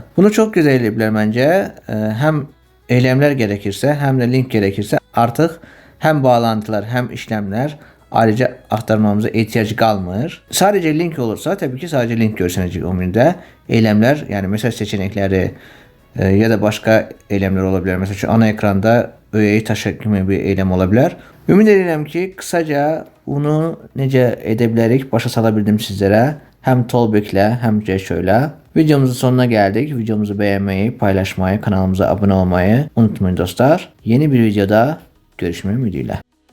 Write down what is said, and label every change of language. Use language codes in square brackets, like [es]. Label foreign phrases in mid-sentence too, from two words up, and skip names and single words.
[tr] Bunu çok güzel edebilir bence. Hem eylemler gerekirse hem de link gerekirse artık hem bağlantılar hem işlemler ayrıca aktarmamıza ihtiyacı kalmır. Sadece link olursa tabii ki sadece link [az] görsənəcək o menüdə. [tr] Eylemler yani mesaj seçenekleri ya da başka eylemler olabilir. Mesela şu ana ekranda öğeyi taşı kimi bir eylem olabilir. [az] Ümid edirəm ki kısaca bunu necə edə bilərik başa sala bildim sizlere. [tr] Hem Tollback ile hem Ceşo ile. Videomuzun sonuna geldik. Videomuzu beğenmeyi, paylaşmayı, kanalımıza abone olmayı unutmayın dostlar. Yeni bir videoda görüşmek ümidiyle.